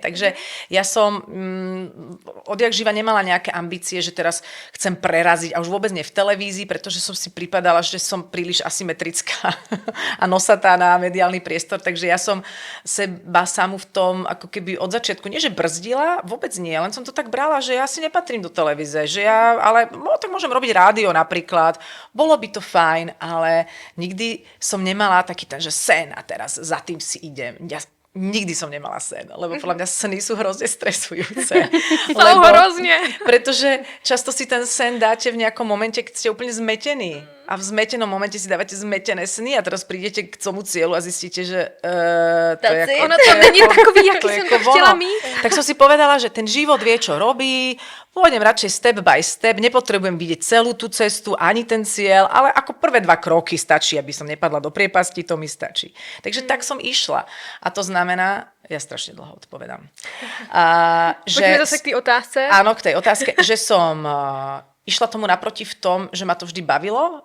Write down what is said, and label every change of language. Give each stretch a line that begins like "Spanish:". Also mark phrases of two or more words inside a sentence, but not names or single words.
Slovak: Takže ja som odjak živa nemala nejaké ambície, že teraz chcem preraziť, a už vôbec nie v televízii, pretože som si pripadala, že som príliš asymetrická a nosatá na mediálny priestor, takže ja som seba samu v tom ako keby od začiatku, nie že brzdila, vôbec nie, len som to tak brala, že ja si nepatrím do televíze, ale tak môžem robiť rádio napríklad, bolo by to fajn, ale nikdy som nemala taký ten, že sen a teraz za tým si idem. Ja nikdy som nemala sen, lebo podľa mňa sny sú hrozne stresujúce. Hrozne. Pretože často si ten sen dáte v nejakom momente, keď ste úplne zmetení. a v zmetenom momente si dávate zmetené sny a teraz prídete k tomu cieľu a zistíte, že to je
Czech: Ono to není takový, jaký to je jsem
Slovak: ako
Czech: to chtěla ono. mít.
Slovak: Tak som si povedala, že ten život vie, čo robí, pôjdem radšej
English: step by step,
Slovak: nepotrebujem vidieť celú tú cestu, ani ten cieľ, ale ako prvé 2 kroky stačí, aby som nepadla do priepasti, to mi stačí. Takže tak som išla. A to znamená, ja strašne dlho odpovedám. Poďme zase k té otázce. Áno, k tej otázke, že som išla tomu naproti v tom, že ma to vždy bavilo.